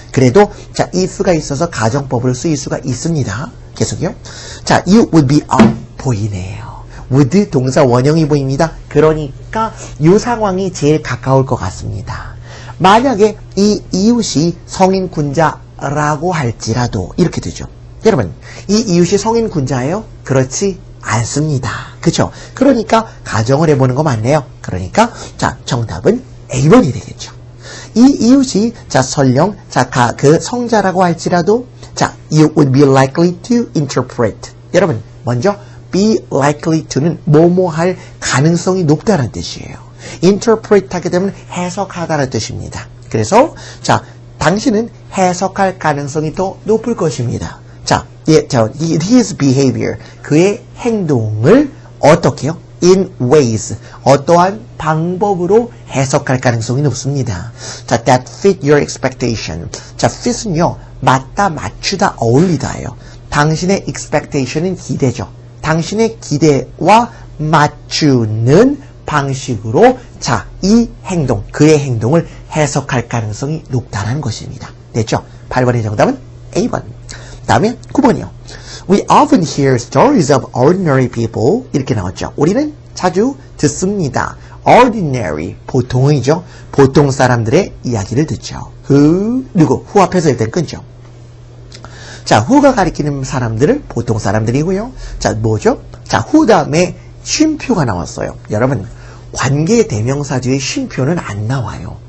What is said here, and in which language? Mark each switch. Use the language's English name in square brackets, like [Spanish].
[Korean] 그래도, 자, if가 있어서 가정법으로 쓰일 수가 있습니다. 계속요. [English] 자, you would be up [Korean] 보이네요. would 동사 원형이 보입니다. 그러니까 이 상황이 제일 가까울 것 같습니다. 만약에 이 이웃이 성인 군자라고 할지라도 이렇게 되죠. 여러분, 이 이웃이 성인 군자예요? 그렇지 않습니다. 그렇죠? 그러니까 가정을 해보는 거 맞네요. 그러니까 자, 정답은 A번이 되겠죠. 이 이웃이 자, 설령 자, 그 성자라고 할지라도 자, [English] you would be likely to interpret. [Korean] 여러분, 먼저 be likely to는 뭐뭐 할 가능성이 높다는 뜻이에요. interpret 하게 되면 해석하다는 뜻입니다. 그래서 자, 당신은 해석할 가능성이 더 높을 것입니다. 자, [English] his behavior, [Korean] 그의 행동을 어떻게요? [English] in ways, [Korean] 어떠한 방법으로 해석할 가능성이 높습니다. [English] 자, that fit your expectation. [Korean] 자, fit은요, 맞다, 맞추다, 어울리다예요. 당신의 expectation은 기대죠. 당신의 기대와 맞추는 방식으로 자, 이 행동, 그의 행동을 해석할 가능성이 높다는 것입니다. 됐죠? 8번의 정답은 A번. 다음에 9번이요. [English] We often hear stories of ordinary people. [Korean] 이렇게 나왔죠. 우리는 자주 듣습니다. ordinary, 보통이죠. 보통 사람들의 이야기를 듣죠. 누구? who 앞에서 일단 끊죠. 자, who가 가리키는 사람들은 보통 사람들이고요. 자, 뭐죠? 자, who 다음에 쉼표가 나왔어요. 여러분, 관계 대명사 뒤에 쉼표는 안 나와요.